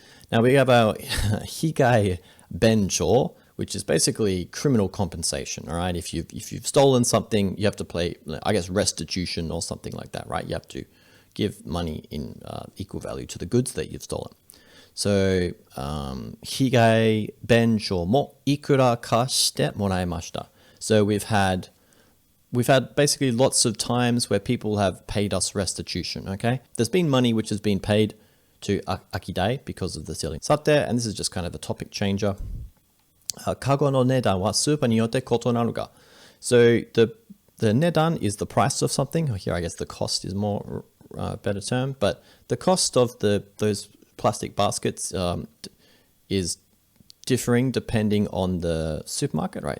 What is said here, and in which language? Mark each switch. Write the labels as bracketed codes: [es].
[en] Now we have our higai bencho, which is basically criminal compensation, all right? If you've stolen something, you have to pay, I guess, restitution or something like that, right? You have to give money in equal value to the goods that you've stolen. [ja] So, 被害弁償もいくらかしてもらいました. [en] So we've had we've had basically lots of times where people have paid us restitution, okay? There's been money which has been paid to Akidai because of the stealing. Sate, and this is just kind of a topic changer. [ja] Kago no nedan wa supa ni yotte kotonaru ga. [en] So the nedan is the price of something. Here, I guess the cost is more better term, but the cost of those plastic baskets is differing depending on the supermarket, right?